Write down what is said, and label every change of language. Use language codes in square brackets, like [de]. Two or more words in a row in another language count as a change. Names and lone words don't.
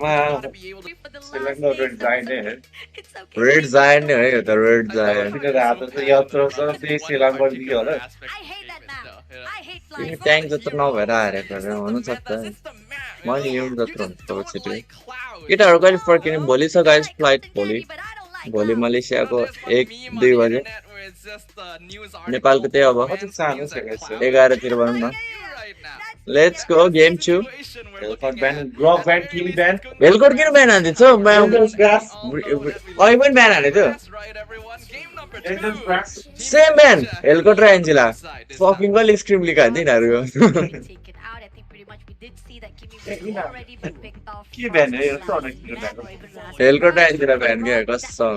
[ne] रेड जायन्ट नै हो यो त रेड जायन्ट ट्याङ्क जत्रो नभएर हारेको हुनसक्छ मैले युज जत्रो हुन्छ छिटो केटाहरू कहिले फर्किने भोलि छ गाइस फ्लाइट भोलि मलेसियाको 1-2 बजे नेपालको त्यही अब 11 तिर भनौँ न [en] let's go game [ne] 2 [en] Velcot ban, Grog ban, King ban. [ne] Velcot किन ब्यान हान्दिन्छ अहिले पनि ब्यान हाने थियो [en] same ban [ne] Velcot र एन्जेला फकिङ कहिले स्क्रिम लिक हान्थ्यो यिनीहरू के ban है यो त Velcot र एन्जेला ब्यान के कसम